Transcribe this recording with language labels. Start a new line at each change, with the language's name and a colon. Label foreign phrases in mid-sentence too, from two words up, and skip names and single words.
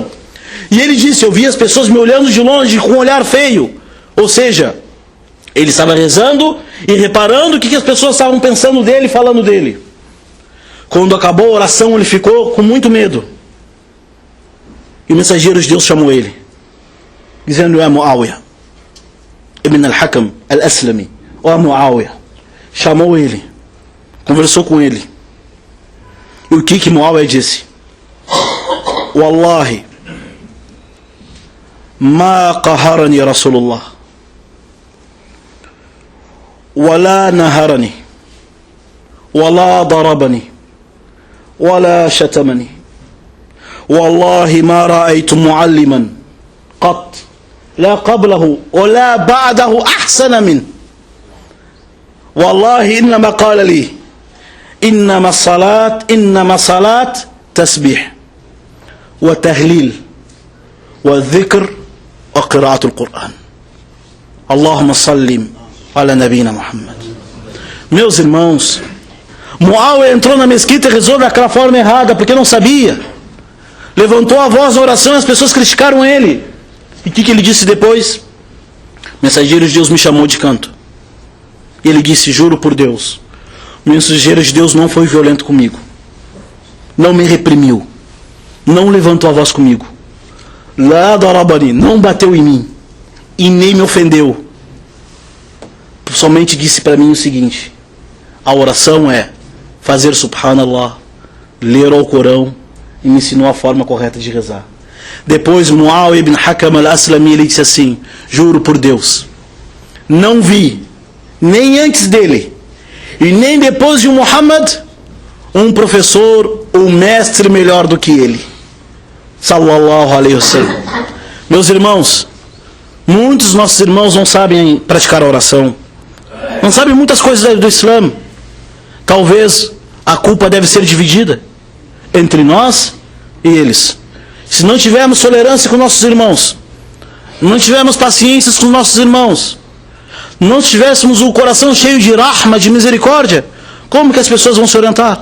Portuguese: E ele disse: eu vi as pessoas me olhando de longe com um olhar feio. Ou seja, ele estava rezando e reparando o que as pessoas estavam pensando dele e falando dele. Quando acabou a oração, ele ficou com muito medo. E o mensageiro de Deus chamou ele, dizendo: é Muawiyah ibn al-Hakam al-Aslami. Ó Muawiyah. Chamou ele, conversou com ele. E o que Muawiyah disse?
Arabic: Wallahi, ما قهرني رسول الله ولا نهرني ولا ضربني ولا شتمني والله ما رأيت معلما قط لا قبله ولا بعده أحسن منه والله إنما قال لي إنما الصلاة تسبيح وتهليل والذكر وقراءة القرآن اللهم صل على نبينا Muhammad.
Portuguese: Meus irmãos, Muawiyah entrou na mesquita e rezou daquela forma errada porque não sabia. Levantou a voz na oração e as pessoas criticaram ele. E o que ele disse depois? O mensageiro de Deus me chamou de canto. E ele disse, juro por Deus, o mensageiro de Deus não foi violento comigo, não me reprimiu, não levantou a voz comigo,
Arabic: لا ضربني,
Portuguese: não bateu em mim e nem me ofendeu. Somente disse para mim o seguinte: a oração é fazer subhanallah, ler o Corão, e me ensinou a forma correta de rezar. Depois Muawiyah ibn Hakam al-Aslami, ele disse assim, juro por Deus, não vi nem antes dele e nem depois de Muhammad um professor ou mestre melhor do que ele,
Arabic: صلى الله عليه وسلم.
Portuguese: Meus irmãos, muitos dos nossos irmãos não sabem praticar a oração, não sabem muitas coisas do Islã. Talvez a culpa deve ser dividida entre nós e eles. Se não tivermos tolerância com nossos irmãos, não tivermos paciência com nossos irmãos, não tivéssemos o coração cheio de rahma, de misericórdia, como que as pessoas vão se orientar?